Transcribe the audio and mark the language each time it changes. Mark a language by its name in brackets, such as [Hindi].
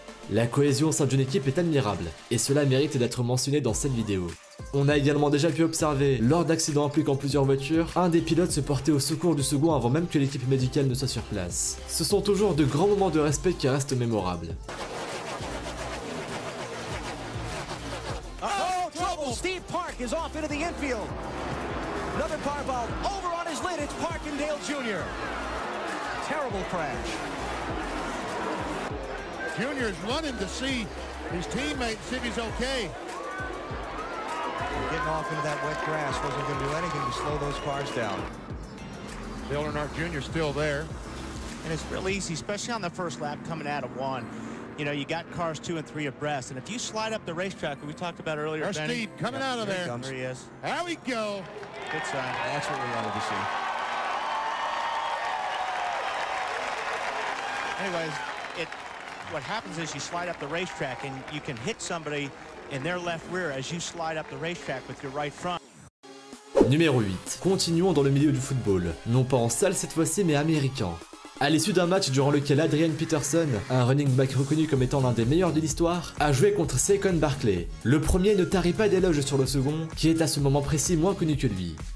[French] La cohésion au sein d'une équipe est admirable, et cela mérite d'être mentionné dans cette vidéo. On a également déjà pu observer, lors d'accidents impliquant plusieurs voitures, un des pilotes se porter au secours du second avant même que l'équipe médicale ne soit sur place. Ce sont toujours de grands moments de respect qui restent mémorables. [English] Oh, trouble! Steve Park is off into the infield. Another power ball over on his lid. It's Parkindale Jr. Terrible crash. Junior's running to see his teammate, see if he's okay. Getting off into that wet grass wasn't going to do anything to slow those cars down. Dale Earnhardt Jr. still there. And it's real easy, especially on the first lap coming out of one. You know, you got cars 2 and 3 abreast, and if you slide up the racetrack that we talked about earlier, There's Benny, Steve coming out of there. There he is. There we go. Good sign. That's what we wanted to see. Anyways, what happens is you slide up the racetrack, and you can hit somebody in their left rear as you slide up the racetrack with your right front. [French] Numéro 8. Continuons dans le milieu du football, non pas en salle cette fois-ci mais américain. À l'issue d'un match durant lequel Adrian Peterson, un running back reconnu comme étant l'un des meilleurs de l'histoire, a joué contre Saquon Barkley. Le premier ne tarit pas d'éloges sur le second, qui est à ce moment précis moins connu que lui.